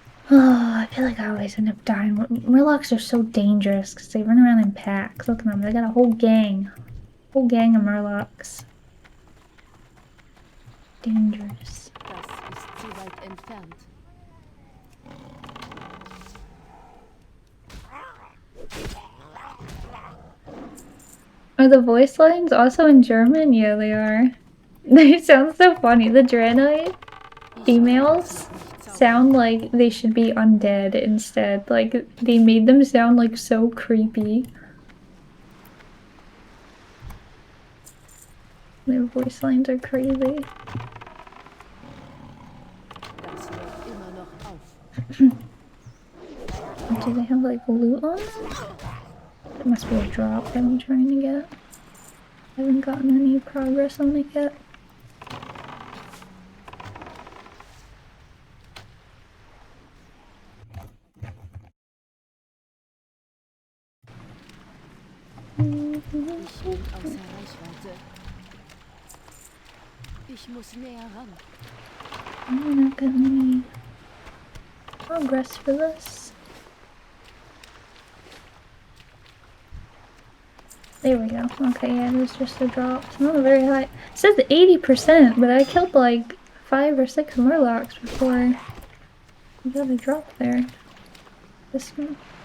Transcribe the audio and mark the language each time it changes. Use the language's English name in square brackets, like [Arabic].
[English] Oh, I feel like I always end up dying. Murlocs are so dangerous because they run around in packs. Look at them. They got a whole gang. Whole gang of murlocs. Dangerous. [German] Das ist zu weit entfernt. [English] Are the voice lines also in German? Yeah, they are. They sound so funny. The Draenei females sound like they should be undead instead. Like, they made them sound like so creepy. Their voice lines are crazy. [German] Das läuft immer noch auf. [English] Do they have like loot on them? It must be a drop that I'm trying to get. I haven't gotten any progress on it yet. [German] Ich bin außer Reichweite. Ich muss näher ran. [English] I'm not getting any progress for this. There we go. Okay, yeah, it was just a drop. It's not very high. It says 80%, but I killed like 5 or 6 murlocs before we got a drop there. This one.